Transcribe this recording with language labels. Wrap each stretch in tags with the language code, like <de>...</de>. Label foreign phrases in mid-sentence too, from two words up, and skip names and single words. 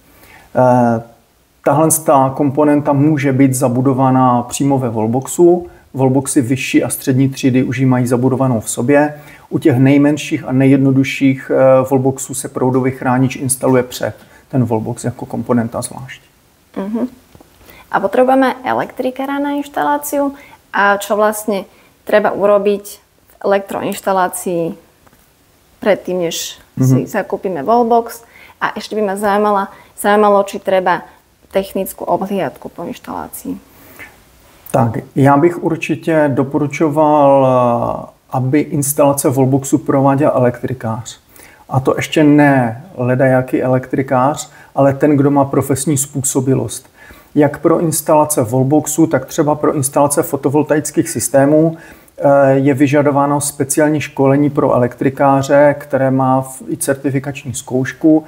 <cs>Tahle komponenta může být zabudovaná přímo ve wallboxu, wallboxy vyšší a střední třídy už ji mají zabudovanou v sobě. U těch nejmenších a nejjednodušších wallboxů se proudový chránič instaluje před ten wallbox jako komponenta zvlášť.</cs> <sk>A potrebujeme elektrikára na inštaláciu a čo vlastne treba urobiť v elektroinštalácii predtým, než si zakúpime wallbox. A ešte by ma zaujímalo, či treba technickú obhliadku po inštalácii.</sk> <cs>Tak, já bych určitě doporučoval, aby instalace wallboxu prováděl elektrikář. A to ještě ne ledajaký elektrikář, ale ten, kdo má profesní způsobilost. Jak pro instalace wallboxu, tak třeba pro instalace fotovoltaických systémů je vyžadováno speciální školení pro elektrikáře, které má i certifikační zkoušku.</cs>